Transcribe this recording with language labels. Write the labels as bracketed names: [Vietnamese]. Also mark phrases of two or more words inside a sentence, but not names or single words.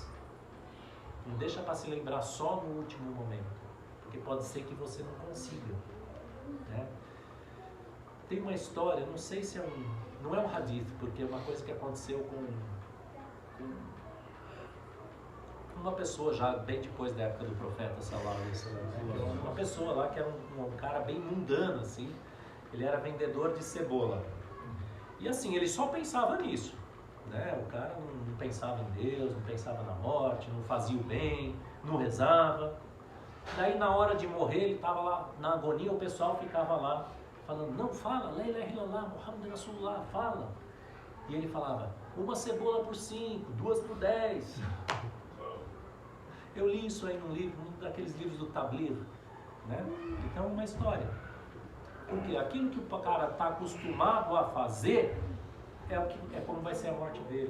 [Portuguese] Não deixa para se lembrar só no último momento, porque pode ser que você não consiga. Né? Tem uma história, não sei se não é um hadith, porque é uma coisa que aconteceu com uma pessoa já bem depois da época do profeta [Arabic] صلى الله عليه وسلم. [Portuguese] Uma pessoa lá que era um cara bem mundano, assim. Ele era vendedor de cebola. E assim, ele só pensava nisso. Né? O cara não pensava em Deus, não pensava na morte, não fazia o bem. não rezava. Daí na hora de morrer, ele estava lá na agonia, o pessoal ficava lá falando, não, fala, [Arabic] لا إله إلا الله، محمد رسول الله, [Portuguese] fala. E ele falava, uma cebola por 5, 2 por 10. Eu li isso aí num livro, um daqueles livros do Tabligh, né? Então, uma história. Porque aquilo que o cara está acostumado a fazer é como vai ser a morte dele.